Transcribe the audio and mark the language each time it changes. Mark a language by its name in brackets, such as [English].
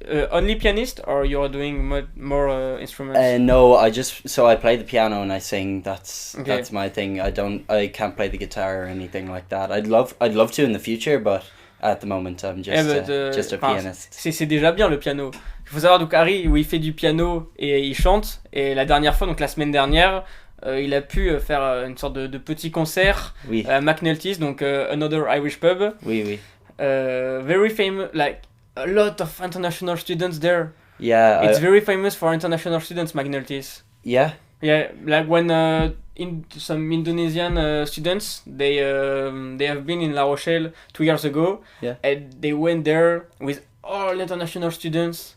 [English] Only pianist, or you're doing more instruments? No, I play the piano and I sing. That's my thing. I can't play the guitar or anything like that. I'd love to in the future, but at the moment I'm just a pianist. [French] C'est déjà bien le piano. Il faut savoir, donc Harry, où il fait du piano et il chante, et la dernière fois, donc la semaine dernière, il a pu faire une sorte de petit concert à McNulty's, donc [English] another Irish pub. [French] Oui. [English] Very famous, like a lot of international students there. Yeah. It's very famous for international students, McNulty's. Yeah. Yeah, like when some Indonesian students, they have been in La Rochelle 2 years ago, and they went there with all international students.